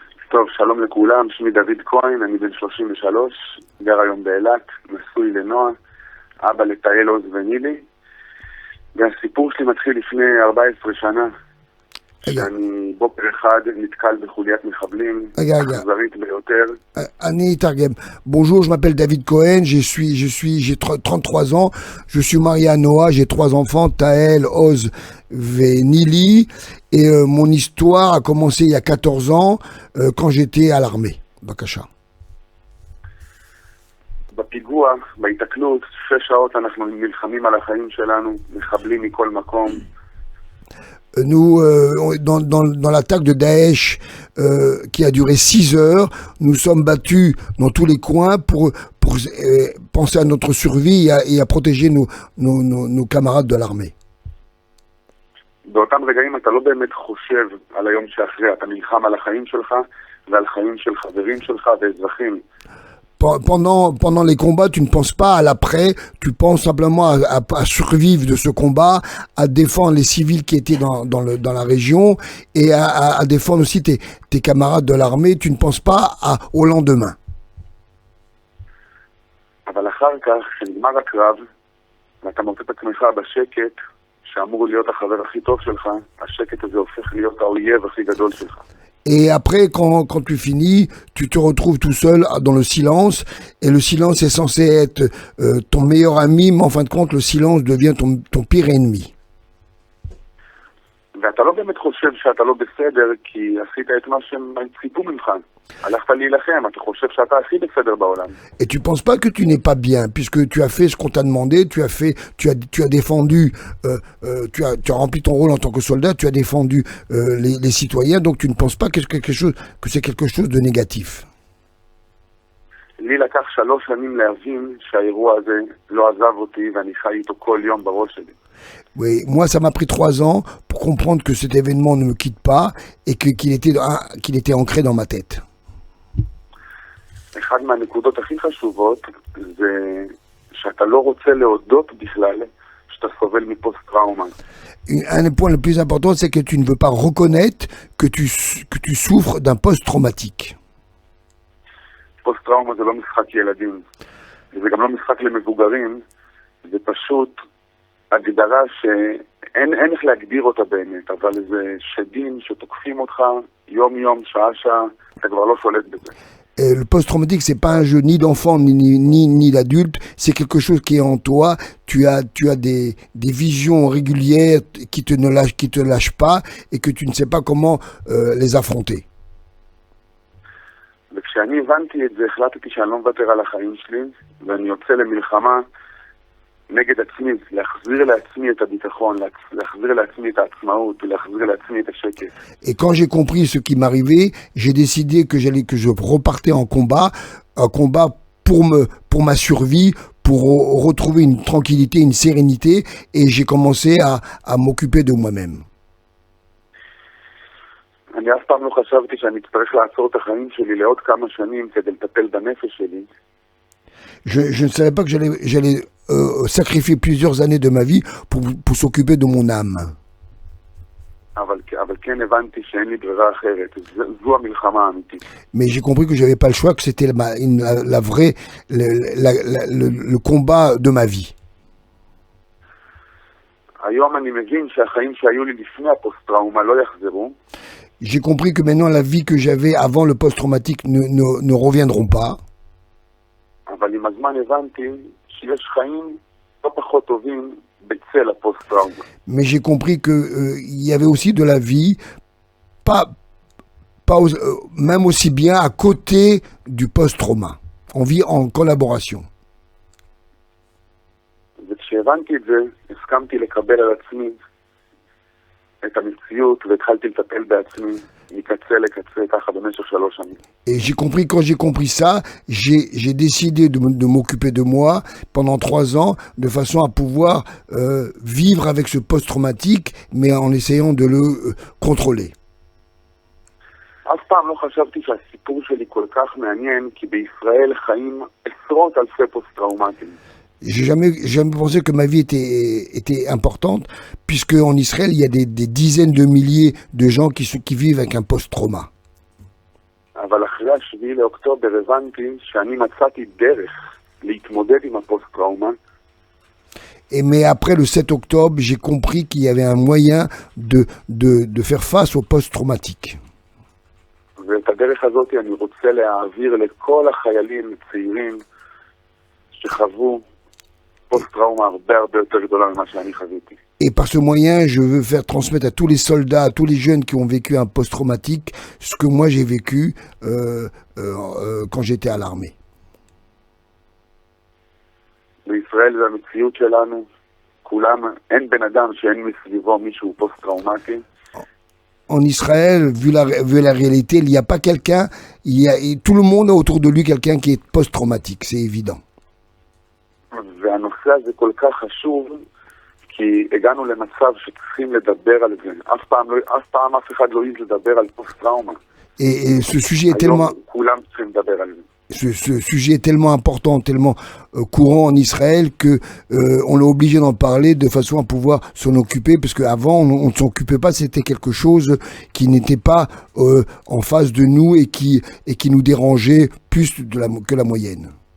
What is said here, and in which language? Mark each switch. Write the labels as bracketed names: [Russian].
[Hebrew] טוב, שלום לכולם, שמי דוד כהן, אני בן 33, גר היום באילת, נשוי לנועה, אבא לתאל עוז ונילי, והסיפור שלי מתחיל לפני 14 שנה, שאני בוקר אחד נתקל בחוליית מחבלים, אכזרית ביותר. אני אתרגם. [French] Bonjour, je m'appelle David Cohen, j'ai 33 ans, je suis marié à Noah, j'ai 3 enfants, Taël, Oz et Nili, et mon histoire a commencé il y a 14 ans, quand j'étais à l'armée. [Hebrew] בבקשה. בפיגוע, בהתקלות, 6 שעות אנחנו נלחמים על החיים שלנו, מחבלים מכל מקום. [French] Nous, dans l'attaque de Daesh qui a duré 6 heures, nous sommes battus dans tous les coins pour penser à notre survie et à protéger nos camarades de l'armée. [Hebrew] באותם רגעים אתה לא באמת חושב על היום שאחרי, אתה נלחם על החיים שלך ועל חיים של חברים שלך ואזרחים. [French] Pendant les combats, tu ne penses pas à l'après, tu penses simplement à survivre de ce combat, à défendre les civils qui étaient dans la région et à défendre aussi tes camarades de l'armée. Tu ne penses pas au lendemain. [Hebrew] אבל אחר כך, כשנגמר הקרב, ואתה מוצא את עצמך בשקט, שאמור להיות החבר הכי טוב שלך, השקט הזה הופך להיות האויב הכי גדול שלך. [French] Et après, quand tu finis, tu te retrouves tout seul dans le silence. Et le silence est censé être ton meilleur ami, mais en fin de compte, le silence devient ton pire ennemi. [Hebrew] ואתה לא באמת חושב שאתה לא בסדר, כי עשית את מה שהם ציפו ממך. הלכת להילחם, אתה חושב שאתה הכי בסדר בעולם. [French] Et tu penses pas que tu n'es pas bien, puisque tu as fait ce qu'on t'a demandé, tu as défendu, tu as rempli ton rôle en tant que soldat, tu as défendu les citoyens, donc tu ne penses pas que c'est quelque chose de négatif. [Hebrew] לי לקח 3 שנים להבין שהאירוע הזה לא עזב אותי ואני חי איתו כל יום בראש שלי. [French] Oui, moi ça m'a pris 3 ans pour comprendre que cet événement ne me quitte pas et qu'il était ancré dans ma tête. [Hebrew] אחד מהנקודות הכי חשובות זה שאתה לא רוצה להודות בכלל שאתה סובל מפוסט-טראומה. [French] Un point le plus important, c'est que tu ne veux pas reconnaître que tu souffres d'un post-traumatique. [Hebrew] פוסט-טראומה זה לא משחק ילדים, זה גם לא משחק למבוגרים, זה פשוט הגדרה שאין איך להגדיר אותה באמת, אבל זה שדים שתוקפים אותך יום-יום, שעה-שעה, אתה כבר לא שולט בזה. [French] Le post-traumatique, c'est pas un jeu ni d'enfant ni d'adulte, c'est quelque chose qui est en toi. Tu as des visions régulières qui te lâchent pas et que tu ne sais pas comment les affronter. [Hebrew] וכשאני הבנתי את זה, החלטתי שאני לא מוותר על החיים שלי, ואני יוצא למלחמה נגד עצמי, להחזיר לעצמי את הביטחון, להחזיר לעצמי את העצמאות, להחזיר לעצמי את השקט. [French] Et quand j'ai compris ce qui m'arrivait, j'ai décidé que je repartais en combat, un combat pour ma survie, pour retrouver une tranquillité, une sérénité, et j'ai commencé à m'occuper de moi-même. [Hebrew] אני אף פעם לא חשבתי שאני אצטרך לעצור את החיים שלי לעוד כמה שנים כדי לטפל בנפש שלי. [French] Je ne savais pas que j'allais sacrifier plusieurs années de ma vie pour s'occuper de mon âme. [Hebrew] אבל כן הבנתי שאין לי ברירה אחרת. זו המלחמה האמיתית. [French] Mais j'ai compris que j'avais pas le choix, que c'était la vraie, le combat de ma vie. [Hebrew] היום אני מבין שהחיים שהיו לי לפני הפוסט-טראומה לא יחזרו. [French] J'ai compris que maintenant la vie que j'avais avant le post-traumatique ne reviendront pas. [Hebrew] אבל עם הזמן הבנתי שיש חיים לא פחות טובים בצל הפוסט-טראומה. [French] Mais j'ai compris que il y avait aussi de la vie, même aussi bien à côté du post-trauma. On vit en collaboration. [Hebrew] וכשהבנתי את זה, הסכמתי לקבל על עצמי את המציאות והתחלתי לטפל בעצמי מקצה לקצה ככה במשך 3 שנים. [French] Et quand j'ai compris ça, j'ai décidé de m'occuper de moi pendant 3 ans, de façon à pouvoir vivre avec ce post-traumatique, mais en essayant de le contrôler. [Hebrew] אף פעם לא חשבתי שהסיפור שלי כל כך מעניין, כי בישראל חיים עשרות אלפי פוסט-טראומטיים. [French] J'ai jamais pensé que ma vie était importante, puisque en Israël, il y a des dizaines de milliers de gens qui vivent avec un post-trauma. [Hebrew] אבל אחרי 7 לאוקטובר הבנתי שאני מצאתי דרך להתמודד עם הפוסט-טראומה. [French] Mais après le 7 octobre, j'ai compris qu'il y avait un moyen de faire face au post-traumatique. [Hebrew] ואת הדרך הזאת אני רוצה להעביר לכל החיילים הצעירים שחוו פוסט-טראומה הרבה יותר גדולה ממה שאני חוויתי. [French] Et par ce moyen, je veux faire transmettre à tous les soldats, à tous les jeunes qui ont vécu un post-traumatique, ce que moi j'ai vécu quand j'étais à l'armée. [Hebrew] בישראל זה המציאות שלנו, כולם, אין בן אדם שאין מסביבו מישהו פוסט-טראומטי. [French] En Israël, vu la réalité, il n'y a pas quelqu'un, tout le monde a autour de lui quelqu'un qui est post-traumatique, c'est évident. [Hebrew] והנושא הזה כל כך חשוב, כי הגענו למצב שצריכים לדבר על זה. אף פעם אף אחד לא העז לדבר על פוסט-טראומה. [French] Et ce sujet est tellement... [Hebrew] כולם צריכים לדבר על זה. [French] Ce sujet est tellement important, tellement courant en Israël que on est obligé d'en parler de façon à pouvoir s'en occuper, parce qu'avant on ne s'occupait pas, c'était quelque chose qui n'était pas en face de nous et qui nous dérangeait plus que la moyenne.